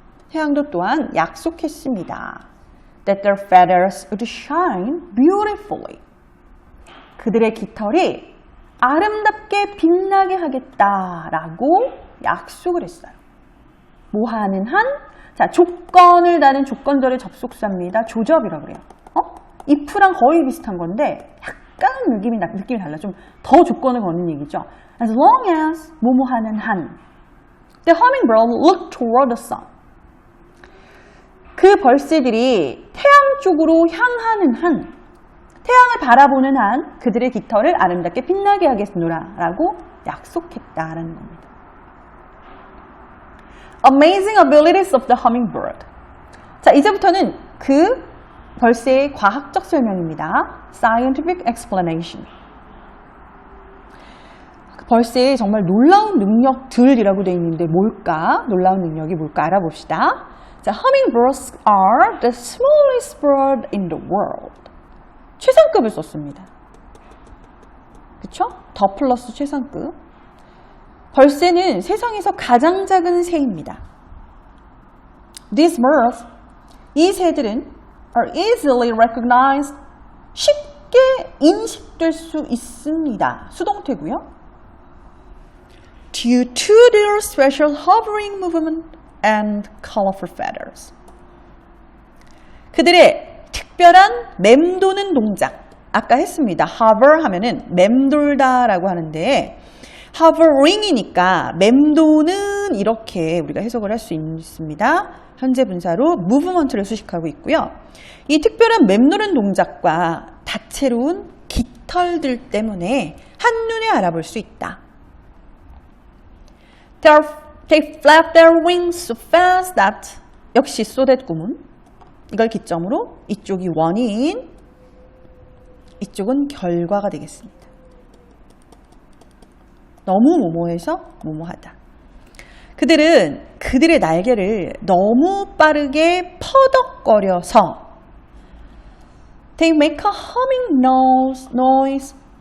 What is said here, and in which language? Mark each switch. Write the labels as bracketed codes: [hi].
[ko] 태양도 또한 약속했습니다. [en] That their feathers would shine beautifully. [ko] 그들의 깃털이 아름답게 빛나게 하겠다라고 약속을 했어요. 뭐 하는 한? 자, 조건을 다는 조건들의 접속사입니다. 조접이라고 그래요. if랑 거의 비슷한 건데 약간 느낌이 달라. 좀 더 조건을 거는 얘기죠. [en] As long as [ko] 뭐뭐 하는 한. [en] The hummingbird looked toward the sun. [ko] 그 벌새들이 태양 쪽으로 향하는 한, 태양을 바라보는 한 그들의 깃털을 아름답게 빛나게 하겠노라 라고 약속했다라는 겁니다. [en] Amazing abilities of the hummingbird. [ko] 자, 이제부터는 그 벌새의 과학적 설명입니다. [en] Scientific explanation. [ko] 벌새의 정말 놀라운 능력들이라고 되어 있는데 뭘까? 놀라운 능력이 뭘까 알아봅시다. [en] 자, hummingbirds are the smallest bird in the world. [ko] 최상급을 썼습니다. 그쵸? 더 플러스 최상급. 벌새는 세상에서 가장 작은 새입니다. [en] These birds, [ko] 이 새들은 [en] are easily recognized, [ko] 쉽게 인식될 수 있습니다. 수동태고요. [en] Due to their special hovering movement and colorful feathers. [ko] 그들의 특별한 맴도는 동작. 아까 했습니다. hover 하면은 맴돌다라고 하는데 hovering이니까 맴도는 이렇게 우리가 해석을 할 수 있습니다. 현재 분사로 movement를 수식하고 있고요. 이 특별한 맴도는 동작과 다채로운 깃털들 때문에 한눈에 알아볼 수 있다. [en] They flap their wings so fast that 역시 so that 구문. [ko] 이걸 기점으로 이쪽이 원인, 이쪽은 결과가 되겠습니다. 너무 뭐뭐해서 뭐뭐하다. 그들은 그들의 날개를 너무 빠르게 퍼덕거려서 [en] They make a humming noise.